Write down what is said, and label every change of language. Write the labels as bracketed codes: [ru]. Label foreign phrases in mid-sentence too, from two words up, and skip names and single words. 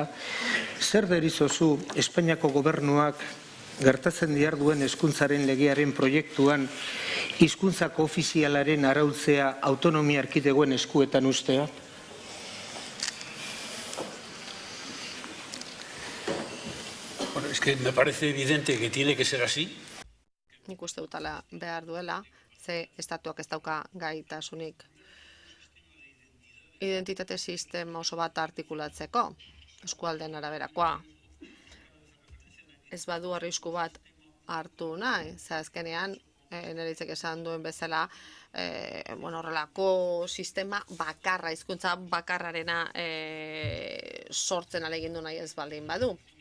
[eu] Zer derizozu Espainiako gobernuak gertatzen diharduen hezkuntzaren legearen proiektuan hizkuntzako ofizialaren arautzea autonomia erkidegoen eskuetan ustea? [es] Bueno, es que me parece evidente que tiene que ser así. [eu] Nik uste dutala behar duela, ze estatuak ez dauka gaitasunik identitate sistema oso bat artikulatzeko, eskualdeen araberakoa. Ez badu arrisku bat hartu nahi, ze azkenean, Neritzek esan duen bezala, horrelako sistema bakarra, hizkuntza bakarrarena sortzen alegindu nahi ez baldin badu.